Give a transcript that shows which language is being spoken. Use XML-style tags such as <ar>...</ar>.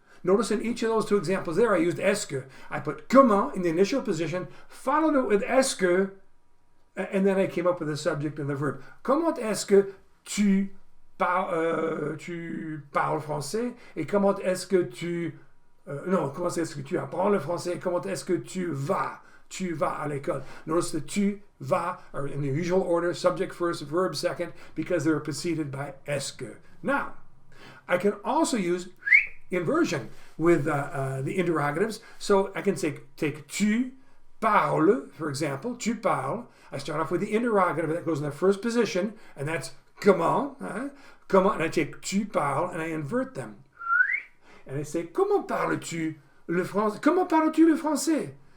<en>Notice in each of those two examples there, I used est que. I put comment in the initial position, followed it with est que, and then I came up with the subject and the verb.</en> <fr>Comment est-ce que tu parles français? Et comment est-ce que tu... non, comment est-ce que tu apprends le français? Comment est-ce que tu vas à l'école?</fr> <en>Notice the tu vas are in the usual order, subject first, verb second, because they're preceded by est que. Now, I can also use inversion with the interrogatives. So I can take tu parles, for example, tu parles. I start off with the interrogative that goes in the first position, and that's comment. Comment, and I take tu parles, and I invert them. And I say,</en> <fr>comment parles-tu le français? Comment parles-tu le français?</fr>